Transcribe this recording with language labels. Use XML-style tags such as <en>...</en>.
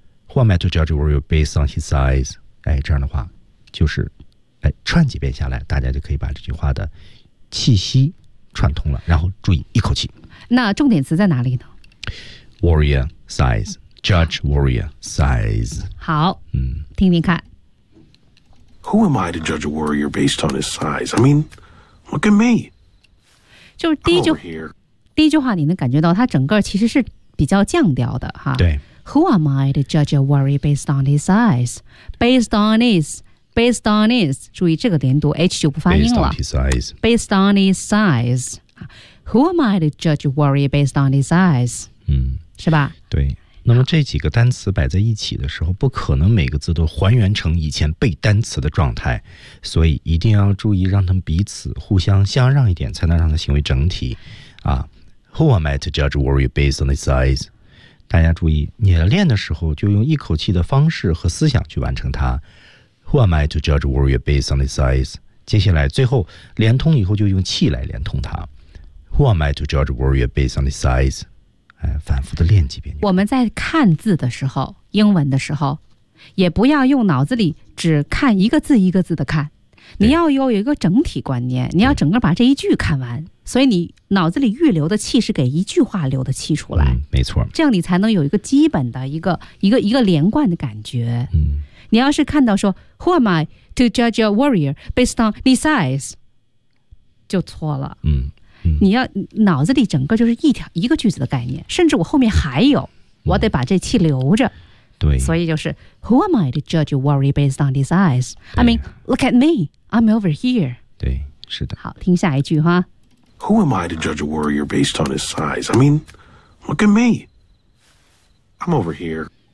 <en>Who am I to judge warrior based on his size?</en> <zh>哎，这样的话就是，哎，串几遍下来，大家就可以把这句话的气息串通了。然后注意一口气。那重点词在哪里呢</zh> <en>？Warrior size. Judge warrior size.</en> <zh>好、嗯、听听看。</zh> <en>Who am I to judge a warrior based on his size? I mean, look at me.</en> <zh>就是第一句，第一句话你能感觉到它整个其实是比较降调的哈。对。</zh> <en>Who am I to judge a warrior based on his size? Based on his, based on his.</en> <zh>注意这个连读 H 就不发音了。</zh> <en>Based on his size. Based on his size. Who am I to judge a warrior based on his size? 嗯，</en> <zh>是吧？对。那么这几个单词摆在一起的时候，不可能每个字都还原成以前背单词的状态，所以一定要注意让他们彼此互相相让一点，才能让他行为整体啊。</zh> <en>Who am I to judge warrior based on his size?</en> <zh>大家注意，你练的时候就用一口气的方式和思想去完成它。</zh> <en>Who am I to judge warrior based on his size?</en> <zh>接下来最后连通以后就用气来连通它。</zh> <en>Who am I to judge warrior based on his size?</en> <zh>反复的练几遍。我们在看字的时候，英文的时候，也不要用脑子里只看一个字一个字的看，你要有一个整体观念，你要整个把这一句看完，所以你脑子里预留的气是给一句话留的气出来、嗯、没错，这样你才能有一个基本的一个连贯的感觉、嗯、你要是看到说</zh> <en>Who am I to judge a warrior based on his size</en> <zh>就错了。嗯，你要脑子里整个就是一条一个句子的概念，甚至我后面还有、嗯、我得把这气留着。对，所以就是</zh> <en>Who am I to judge a warrior based on his eyes? I mean, look at me, I'm over here.</en> <zh>对，是的。好，听下一句哈。</zh> <en>Who am I to judge a warrior based on his size? I mean, look at me, I'm over here.</en>